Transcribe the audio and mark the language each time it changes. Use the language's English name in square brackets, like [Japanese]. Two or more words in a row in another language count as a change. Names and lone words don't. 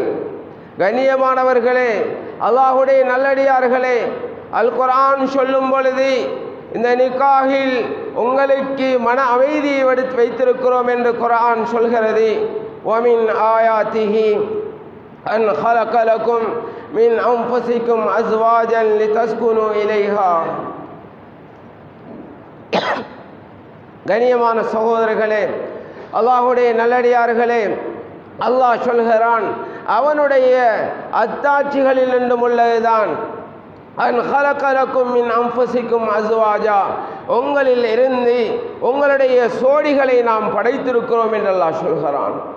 [Tamil] கண்ணியமானவர்களே, அல்லாஹுடைய நல்லடியார்களே, அல் குர்ஆன் சொல்லும் பொழுது இந்த நிக்காகில் உங்களுக்கு மன அமைதியை வைத்திருக்கிறோம் என்று குர்ஆன் சொல்கிறது. [Arabic] ومن آياته أن خلق لكم من أنفسكم أزواجا لتسكنوا إليها. [Tamil] கண்ணியமான சகோதரர்களே, அல்லாஹுடைய நல்லடியார்களே, அல்லாஹ் சொல்கிறான், அவனுடைய அத்தாட்சிகளில் என்றும் உள்ளதுதான் [Arabic] أن خلق لكم من أنفسكم أزواجا, [Tamil] உங்களில் இருந்து உங்களுடைய சோடிகளை நாம் படைத்திருக்கிறோம் என்று அல்லாஹ் சொல்கிறான்.